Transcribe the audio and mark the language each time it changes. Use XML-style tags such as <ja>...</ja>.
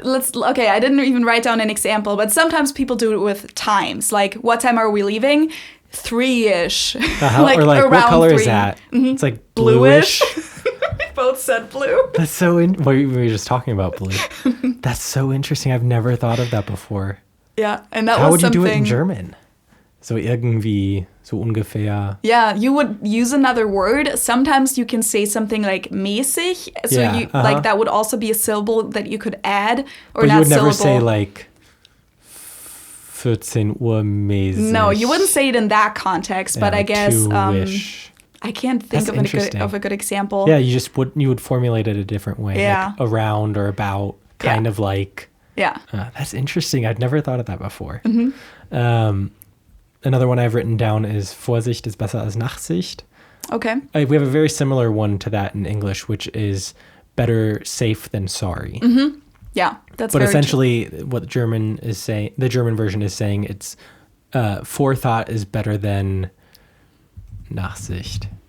<en>Okay, I didn't even write down an example, but sometimes people do it with times. Like, what time are we leaving? 3-ish. Like, or like, what color 3. is that? It's like bluish. We both said blue. That's so we were just talking about blue. That's so interesting. I've never thought of that before. Yeah, and that How was would something. you do it in German?</en> <de>So irgendwie, so ungefähr.</de> <en>Yeah, you would use another word. Sometimes you can say something like mäßig. So like that would also be a syllable that you could add, or but not you would never syllable. say like</en> <de>14 Uhr mäßig.</de> <en>No, you wouldn't say it in that context. But I guess two-ish. I can't think of a good example. Yeah, you would formulate it a different way. Yeah. Like around or about, kind of like. Yeah. That's interesting. I'd never thought of that before. Another one I've written down is</en> <de>Vorsicht ist besser als Nachsicht.</de> <en>Okay. We have a very similar one to that in English, which is better safe than sorry. Yeah, that's. But very essentially, what the German version is saying, it's forethought is better than Nachsicht.</en>